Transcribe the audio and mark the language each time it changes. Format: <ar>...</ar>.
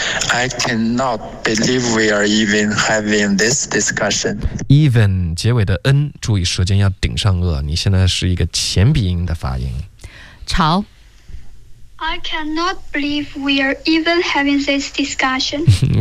<en>I cannot believe we are even having this discussion.</en> <zh>Even 结尾的 N 注意舌尖要顶上颚，你现在是一个前鼻音的发音。潮</zh> <en>I cannot believe we are even having this discussion.</en>